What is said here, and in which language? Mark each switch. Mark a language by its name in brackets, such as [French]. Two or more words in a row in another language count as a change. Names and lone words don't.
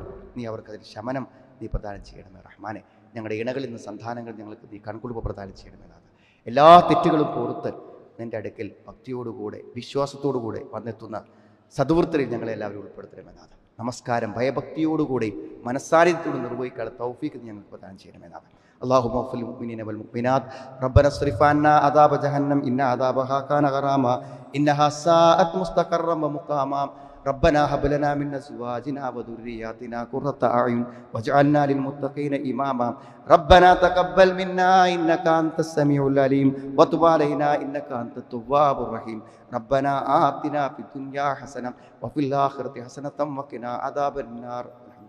[Malayalam] നീ അവർക്കതിൽ ശമനം നീ പ്രദാനം ചെയ്യണമേ റഹ്മാനെ. ഞങ്ങളുടെ ഇണകളിൽ നിന്ന് സന്താനങ്ങൾ ഞങ്ങൾക്ക് നീ കൺകുളിപ്പ് പ്രദാനം ചെയ്യണമെന്നാണ്. എല്ലാ തെറ്റുകളും പുറത്ത് നിൻ്റെ അടുക്കൽ ഭക്തിയോടുകൂടെ വിശ്വാസത്തോടുകൂടെ വന്നെത്തുന്ന സദ്വൃത്തരിൽ ഞങ്ങളെല്ലാവരും ഉൾപ്പെടുത്തണമെന്നാണ്. നമസ്കാരം ഭയഭക്തിയോടുകൂടി മനസ്സാന്നിധ്യത്തോട് നിർവഹിക്കാനുള്ള തൗഫീഖ് ഞങ്ങൾക്ക് പ്രദാനം ചെയ്യണമെന്നാണ്. [Arabic] اللهم اغفر للمؤمنين والمؤمنات ربنا اصرف عنا عذاب جهنم إن عذابها كان غراما إنها ساءت مستقرا ومقاما ربنا هب لنا من أزواجنا وذرياتنا قرة أعين واجعلنا للمتقين إماما ربنا تقبل منا إنك أنت السميع العليم وتب علينا إنك أنت التواب الرحيم ربنا آتنا في الدنيا حسنة وفي الآخرة حسنة وقنا عذاب النار.